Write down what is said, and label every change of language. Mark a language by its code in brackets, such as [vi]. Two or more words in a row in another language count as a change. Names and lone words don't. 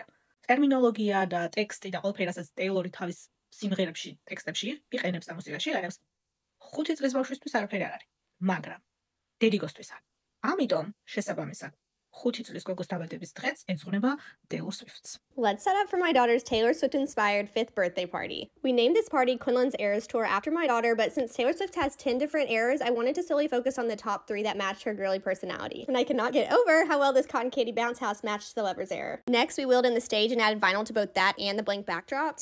[ka] ტერმინოლოგია და ტექსტი და ყველაფერი, რასაც Taylor-ი თავის სიმღერებში, ტექსტებში იყენებს და მუსიკაში აიღებს, 5 წლის ბავშვისთვის არაფერი არ არის, მაგრამ დედიგოსთვის არის. ამიტომ შესაბამისად 5 წლის გოგოს დაბადების დღეც ეძღვნება Taylor Swift-ს. [en] Let's set up for my daughter's Taylor Swift-inspired 5th birthday party. We named this party Quinlan's Eras Tour after my daughter, but since Taylor Swift has 10 different eras, I wanted to solely focus on the top 3 that matched her girly personality. And I could not get over how well this cotton candy bounce house matched the Lover's Era. Next, we wheeled in the stage and added vinyl to both that and the blank backdrop.